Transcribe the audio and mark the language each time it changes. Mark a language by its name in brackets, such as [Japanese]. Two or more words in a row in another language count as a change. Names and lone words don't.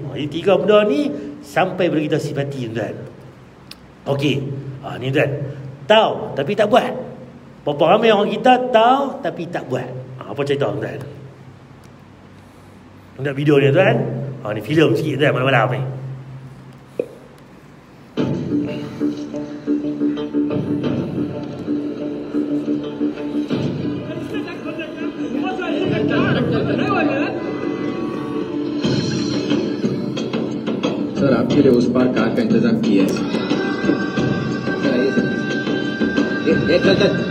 [Malay] Jadi 3 benda ni sampai bila kita sifati tuan. Okey. Ni tuan. Tahu tapi tak buat. Berapa ramai orang kita tahu tapi tak buat. Apa cerita tuan? Tengok video ni tuan. Ni filem sikit tuan malam-malam ni. [Hindi] सर आपके लिए उस पार कार का इंतजाम किया है एक चल